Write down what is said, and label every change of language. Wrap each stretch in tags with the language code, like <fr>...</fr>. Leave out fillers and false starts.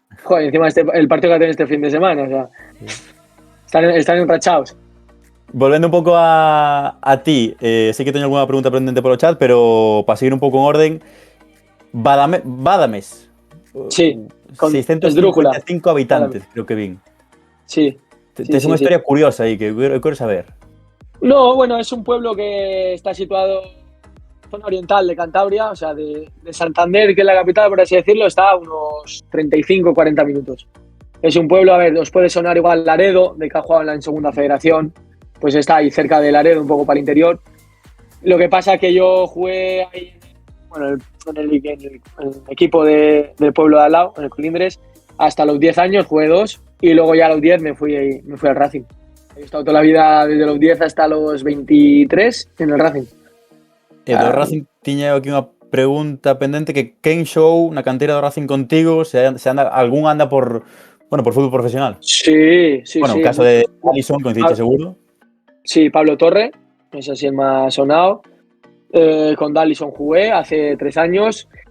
<es>Joder, encima el partido que ha tenido este fin de semana, o sea, están enrachados.</es> <gl>Volvendo un pouco a ti, sei que teño algunha pregunta pendente polo chat, pero para seguir un pouco en orden, Badames.</gl> <es>Sí, con</es> <gl>655 habitantes, creo que vin.</gl> <es>Sí.</es> <gl>Tes unha historia curiosa aí que eu quero saber.</gl> <es>No, bueno, es un pueblo que está situado en la zona oriental de Cantabria, o sea, de Santander, que es la capital, por así decirlo, está a unos 35-40 minutos. Es un pueblo, a ver, os puede sonar igual Laredo, de que ha jugado en segunda federación, pues está ahí cerca de Laredo, un poco para el interior. Lo que pasa es que yo jugué ahí, bueno, en el equipo del pueblo de al lado, en el Colindres, hasta los 10 años, jugué 2, y luego ya a los 10 me fui al Racing. He estado toda la vida desde los 10 hasta los 23 en el Racing.</es> <gl>Do Racing tiña aquí unha pregunta pendente que quen show na cantera do Racing contigo, se anda, algún anda por fútbol profesional.</gl> <es>Sí. Bueno, en caso de Alisson, coincidiste seguro. Sí, Pablo Torre, ese sí es más sonado. Con Dallison jugué hace 3 años.</es>